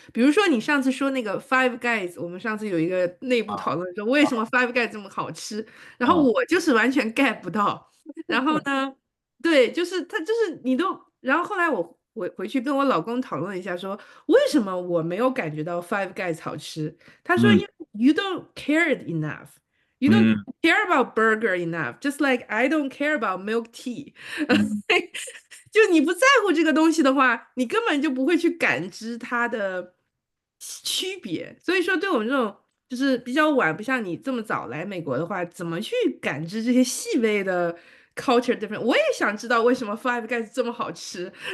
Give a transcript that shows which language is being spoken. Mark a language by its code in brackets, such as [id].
[zh] 比如说你上次说那个 Five Guys，我们上次有一个内部讨论说为什么 Five Guys 这么好吃，然后我就是完全 get 不到。然后呢，对，就是他就是你都，然后后来我回去跟我老公讨论一下说，为什么我没有感觉到 Five Guys 好吃？他说因为 [en] you don't care enough。 You don't care about burger enough, just like I don't care about milk tea. [zh] 就你不在乎这个东西的话，你根本就不会去感知它的区别。所以说，对我们这种就是比较晚，不像你这么早来美国的话，怎么去感知这些细微的 [en] culture difference？ [zh] 我也想知道为什么 Five Guys 这么好吃。